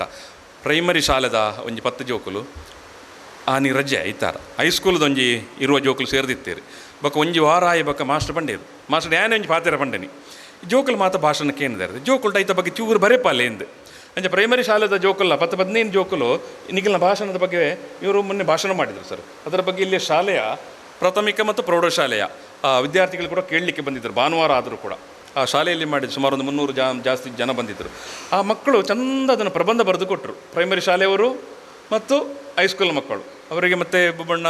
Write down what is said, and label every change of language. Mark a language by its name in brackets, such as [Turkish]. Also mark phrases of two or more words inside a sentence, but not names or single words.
[Tulu] ಪ್ರೈಮರಿ ಶಾಲೆದ ಒಂಜಿ 10 ಜೋಕುಲು ಆನಿ ರಜೆ ಐತಾರ ಹೈಸ್ಕೂಲ್ದು ಒಂಜಿ ಇರುವ ಜೋಕುಲು ಸೇರಿದಿತ್ತೀರಿ ಬೊಕ್ಕ ಒಂಜಿ ವಾರ ಆಯಿ ಬೊಕ್ಕ ಮಾಸ್ಟರ್ ಪಂಡೇರು ಮಾಸ್ಟರ್ ಏನೇ ಒಂಜಿ ಪಾತೆರ ಪಂಡೇನಿ ಜೋಕುಲು ಮಾತ ಭಾಷಣಕ್ಕೆ ಏನಿದೆ ಜೋಕುಲ್ಟ ಐತ ಬಗ್ಗೆ ಚೂರು ಬರೆಪಾಲೆ ಎಂದು ಅಂಚೆ ಪ್ರೈಮರಿ ಶಾಲೆದ ಜೋಕುಲ್ಲ 10-15 ಜೋಕುಲು ನಿಖಿಲ್ನ ಭಾಷಣದ ಬಗ್ಗೆ [Kannada] ಇವರು ಮೊನ್ನೆ ಭಾಷಣ ಮಾಡಿದರು ಸರ್ ಅದರ ಬಗ್ಗೆ ಇಲ್ಲಿ ಶಾಲೆಯ ಪ್ರಾಥಮಿಕ ಮತ್ತು ಪ್ರೌಢಶಾಲೆಯ ವಿದ್ಯಾರ್ಥಿಗಳು ಕೂಡ ಕೇಳಲಿಕ್ಕೆ ಬಂದಿದ್ದರು ಭಾನುವಾರ ಆದರೂ ಕೂಡ ಆ ಶಾಲೆಯಲ್ಲಿ ಮಾಡಿದ್ದು ಸುಮಾರು ಒಂದು 300 ಜಾಸ್ತಿ ಜನ ಬಂದಿದ್ದರು ಆ ಮಕ್ಕಳು ಚಂದ ಅದನ್ನು ಪ್ರಬಂಧ ಬರೆದು ಕೊಟ್ಟರು ಪ್ರೈಮರಿ ಶಾಲೆಯವರು ಮತ್ತು ಹೈಸ್ಕೂಲ್ ಮಕ್ಕಳು ಅವರಿಗೆ ಮತ್ತು ಬಣ್ಣ